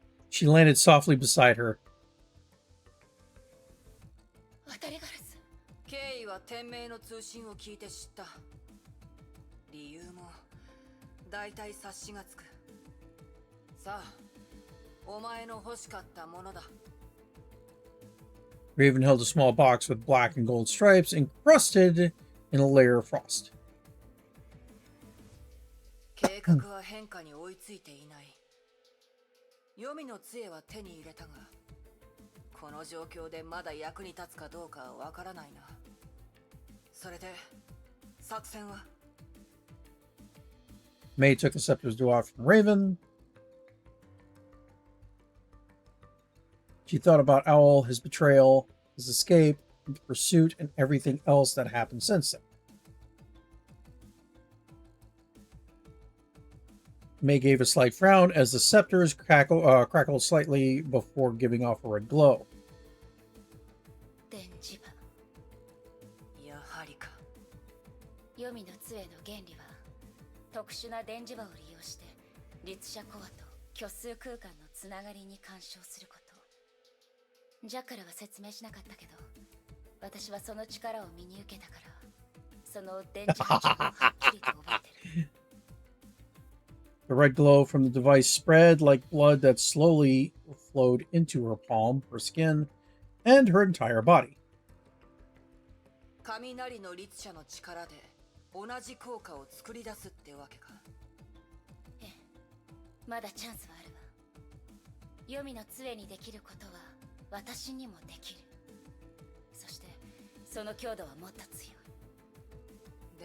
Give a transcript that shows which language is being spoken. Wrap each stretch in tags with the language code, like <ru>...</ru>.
<en>She landed softly beside her.</en> <ja>経緯は天命の通信を聞いて知った。理由も大体察しがつく。さあ、お前の欲しかったものだ。</ja> <en>Raven held a small box with black and gold stripes encrusted in a layer of frost.</en> <ja>計画は変化に追いついていない。黄泉の杖は手に入れたが、この状況でまだ役に立つかどうかはわからないな。それで作戦は？</ja> <en>May took the scepter's dwarf from Raven. She thought about Owl, his betrayal, his escape, the pursuit, and everything else that happened since then. May gave a slight frown as the scepters crackled slightly before giving off a red glow.</en> <ja>電磁場。やはりか。黄泉の杖の原理は特殊な電磁場を利用して律者コアと虚数空間のつながりに干渉すること。ジャッカルは説明しなかったけど、私はその力を身に受けたから、その電磁波長をはっきりと覚えてる。</ja> <en>The red glow from the device spread like blood that slowly flowed into her palm, her skin, and her entire body.</en> <ja>雷の律者の力で同じ効果を作り出すってわけか。ええ、まだチャンスはあるわ。黄泉の杖にできることは私にもできる。そしてその強度はもっと強い。</ja>